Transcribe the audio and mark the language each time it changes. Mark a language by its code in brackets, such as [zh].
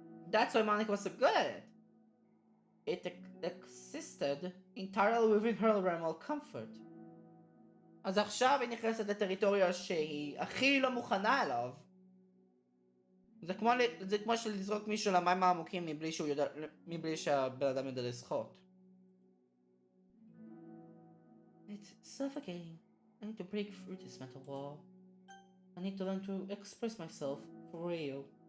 [en] That's why Monica was so good at it. It existed entirely within her realm of comfort. [he] אז עכשיו היא נכנסת לטריטוריה שהיא הכי לא מוכנה אליו. זה כמו לזרוק מישהו למים העמוקים מבלי שהבן אדם יודע לשחות. [en] It's suffocating. I need to break through this mental wall. I need to learn to express myself for real.